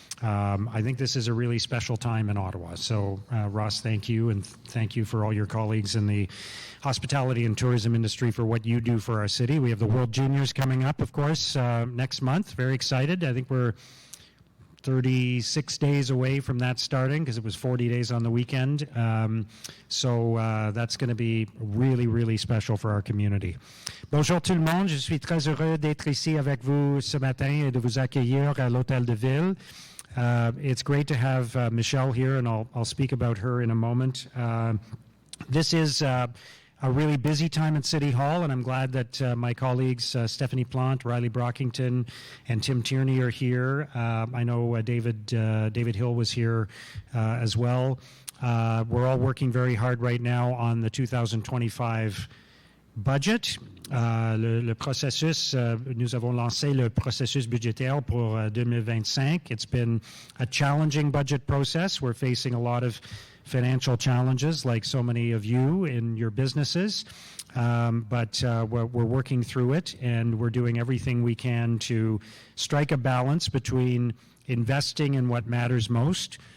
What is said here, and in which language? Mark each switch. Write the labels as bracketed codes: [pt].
[en] I think this is a really special time in Ottawa. So, Ross, thank you, and thank you for all your colleagues in the hospitality and tourism industry for what you do for our city. We have the World Juniors coming up, of course, next month. Very excited. I think we're 36 days away from that starting because it was 40 days on the weekend. So that's going to be really, really special for our community. [fr] Bonjour tout le monde. Je suis très heureux d'être ici avec vous ce matin et de vous accueillir à l'Hôtel de Ville. [en] It's great to have Michele here, and I'll speak about her in a moment. This is a really busy time at City Hall, and I'm glad that my colleagues Stephanie Plante, Riley Brockington, and Tim Tierney are here. I know David Hill was here as well. We're all working very hard right now on the 2025 budget. [fr] Le processus, nous avons lancé le processus budgétaire pour 2025. [en] It's been a challenging budget process. We're facing a lot of financial challenges like so many of you in your businesses, but we're working through it, and we're doing everything we can to strike a balance between investing in what matters most,